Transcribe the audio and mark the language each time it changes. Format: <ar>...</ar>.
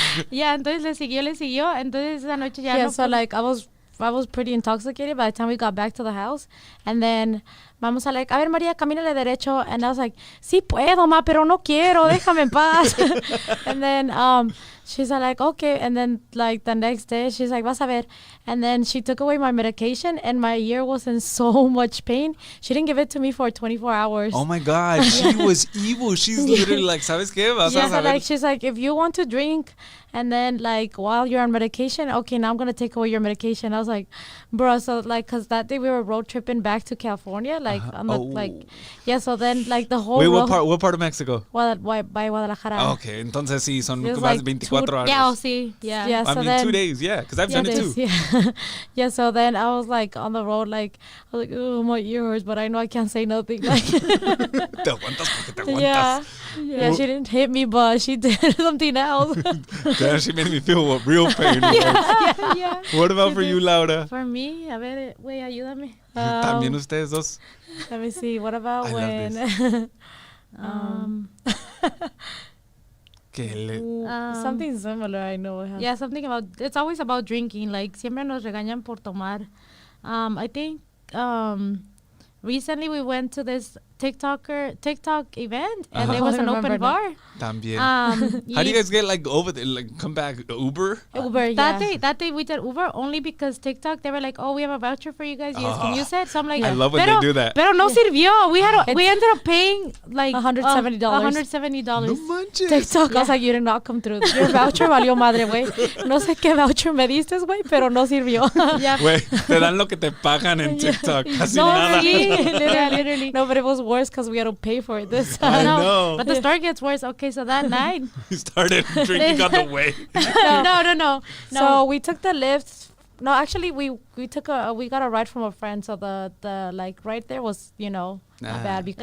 <es>Yeah, entonces le siguió, entonces esa noche ya no.</es> <en>So like, I was pretty intoxicated by the time we got back to the house. And then</en> <es>vamos a like, a ver, María, camínale derecho.</es> <en>And I was like,</en> <es>sí puedo, ma, pero no quiero, déjame en paz.</es> <en>And then she's like, okay. And then like the next day, she's like,</en> <es>vas a ver.</es> <en>And then she took away my medication and my ear was in so much pain. She didn't give it to me for 24 hours. Oh my God, she was evil. She's literally like,</en> <es>¿sabes qué? Vas a saber.</es> <en>Like, she's like, if you want to drink and then like while you're on medication, okay, now I'm going to take away your medication. I was like, bro, so like, cause that day we were road tripping back to California, like on the like, so then like the whole what part of Mexico? By Guadalajara.</en> <es>Okay, entonces sí, son más</es> <en>like 24 hours. Yeah, sí. Yeah. I mean, 2 days, because I've done it too. Yeah, so then I was like on the road, like, I was like, oh, my ear hurts, but I know I can't say nothing. Like,</en> <es>te aguantas porque te aguantas.</es> <en>Yeah, she didn't hit me, but she did something else. Damn, she made me feel what real pain was. Yeah. What about for you, Laura?</en> <es>For me, a ver, güey, ayúdame. También ustedes dos.</es> <en>Let me see. What about when? Something similar, I know. Yeah, something about, it's always about drinking.</en> <es>Like, siempre nos regañan por tomar.</es> <en>I think recently we went to this TikTok event and there was an open bar.</en> <es>También.</es> <en>How do you guys get like over there? Like come back Uber? Uber, That day we did Uber only because TikTok, they were like, oh, we have a voucher for you guys. You guys can use it. So I'm like, I love when they do that.</en> <es>Pero no sirvió.</es> <en>We ended up paying like $170. $170.</en> <es>No manches.</es> <en>TikTok, I was like, you did not come through. Your voucher</en> <es>valió madre, güey. No sé qué voucher me diste, güey, pero no sirvió. Güey, te dan lo que te pagan en TikTok. Casi nada.</es> <en>Literally. No, but it was worse because we had to pay for it this I time. know. But the story gets worse. Okay, so that night. We started drinking on the way. No. So we took the lift. No, actually, we got a ride from a friend. So the like right there was, not bad because</en>